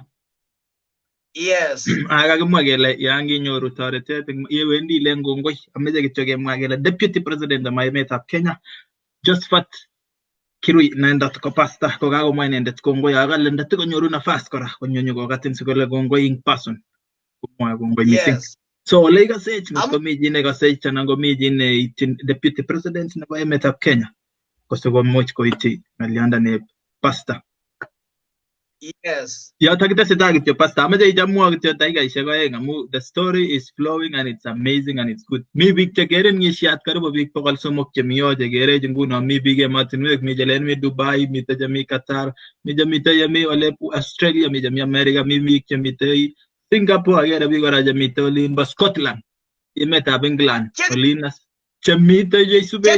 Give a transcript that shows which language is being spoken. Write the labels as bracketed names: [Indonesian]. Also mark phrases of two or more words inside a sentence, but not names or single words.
[English] Yes. [Kalenjin] Kakimwa kele yan kinyoru toretet yewendi ile ngongoi ameche kityo kemwa kele [English] Deputy President [Kalenjin] nebo emetab Kenya Josephat kirui inendet ko pastor ko kakomwa inendet kongoi akale ndatikonyoru nafas kora konyonyo kokatin sikole kongoi [English] in person [Kalenjin] komwa kongoi missing. [English] Yes. [Kalenjin] So ole ikasech Am komi chi nekasech anan komi chi neityin [English] deputy president [Kalenjin] nebo emetab Kenya kosikomuch koityi ng'olyondoni pastor. [English] yes. [Kalenjin] Yoto kitesetai kityo pastor, amache ichamwa kityo dakikaishek oeng amu [English] the story is flowing and it's amazing and it's good. [Kalenjin] Mi biik chekerin ng'isiat karibu biik 300 chemi yo chekerech nguno, mi biik emotinwek, mi chelen mi Dubai, mi chemi Qatar, mi chemite yemi ole Australia, mi chemi America, mi biik chemite Singapore, akere biik kora chemite olin bo Scotland, emetab England, olin chemite jeisubech.